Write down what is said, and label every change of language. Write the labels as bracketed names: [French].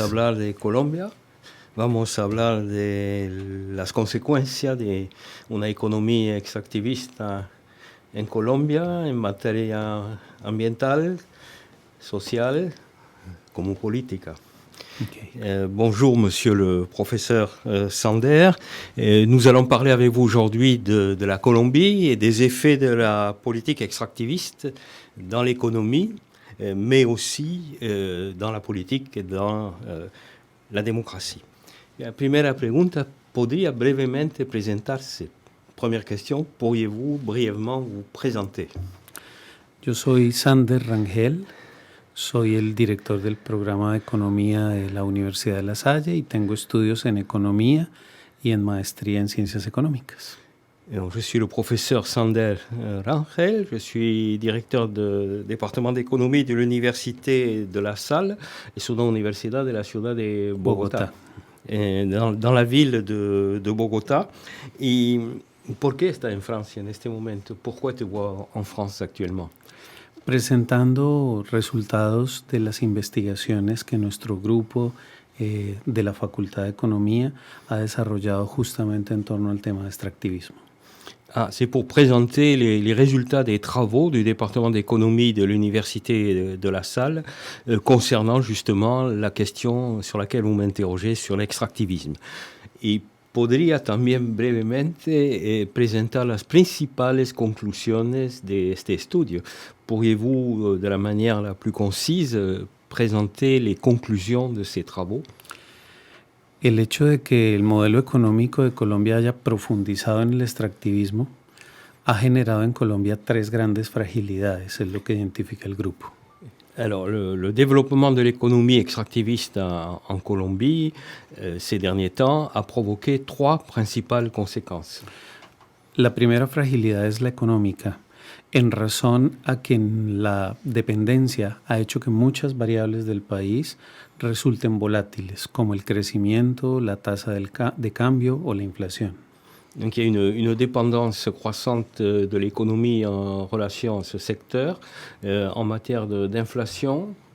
[Spanish] a hablar de Colombia, vamos a hablar de las consecuencias de una economía extractivista en Colombia en materia ambiental, social, como política. Okay. [French] Bonjour, monsieur le professeur Sander. Nous allons parler avec vous aujourd'hui de la Colombie et des effets de la politique extractiviste dans l'économie, mais aussi dans la politique et dans la démocratie. [Spanish] La primera pregunta, ¿podría brevemente presentarse? [French] Première question, pourriez-vous brièvement vous présenter? [Spanish] Yo soy Sander Rangel, soy el director del programa de economía de la Universidad de La Salle y tengo estudios en economía y en maestría en ciencias económicas. [French] Alors, je suis le professeur Sander Rangel, je suis directeur du département d'économie de l'université de La Salle et sur l'université de [Spanish] la ciudad de Bogotá. [French] Dans la ville de Bogotá. [Spanish] ¿Y por qué está en Francia en este momento? [French] Pourquoi te vois en France actuellement? [Spanish] Presentando resultados de las investigaciones que nuestro grupo de la Facultad de Economía ha desarrollado justamente en torno al tema de extractivismo. [French] C'est pour présenter les résultats des travaux du département d'économie de l'université de La Salle concernant justement la question sur laquelle vous m'interrogez sur l'extractivisme. [Spanish] Y podría también brevemente presentar las principales conclusiones de este estudio. [French] Pourriez-vous, de la manière la plus concise, présenter les conclusions de ces travaux? [Spanish] El hecho de que el modelo económico de Colombia haya profundizado en el extractivismo ha generado en Colombia tres grandes fragilidades, es lo que identifica el grupo. [French] Alors, le développement de l'économie extractiviste en Colombie ces derniers temps a provoqué trois principales conséquences. [Spanish] La primera fragilidad es la económica, en razón a que la dependencia ha hecho que muchas variables del país resulten volátiles, como el crecimiento, la tasa de cambio o la inflación. [French] Donc il y a une dépendance croissante de l'économie en relation à ce secteur en matière d'inflation,